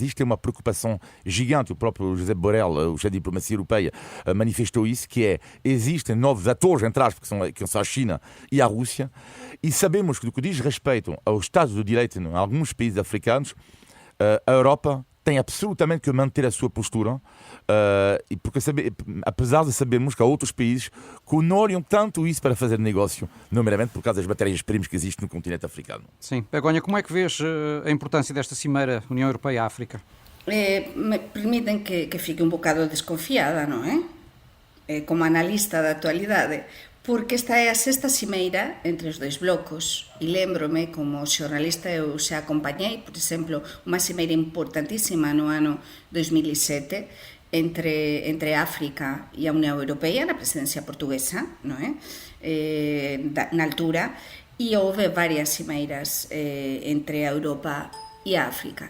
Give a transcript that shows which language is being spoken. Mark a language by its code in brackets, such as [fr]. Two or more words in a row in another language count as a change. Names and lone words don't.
[pt] Isto é uma preocupação gigante. O próprio José Borrell, o chefe de diplomacia europeia, manifestou isso, que é, existem novos atores, entre aspas, que são a China e a Rússia, e sabemos que, no que diz respeito aos Estados do Direito em alguns países africanos, a Europa tem absolutamente que manter a sua postura, porque apesar de sabermos que há outros países que não olham tanto isso para fazer negócio, nomeadamente por causa das matérias-primas que existem no continente africano. Sim. Begonha, como é que vês a importância desta cimeira União Europeia-África? Me permitem que fique um bocado desconfiada, não é? Como analista da actualidade, porque esta é a sexta cimeira entre os dois blocos e lembro-me, [gl] como xornalista, eu xa acompañei, por exemplo, unha cimeira importantísima no ano 2007 entre África e a Unión Europea, na presidencia portuguesa, non é? [pt] Na altura, e houve varias cimeiras entre a Europa e a África.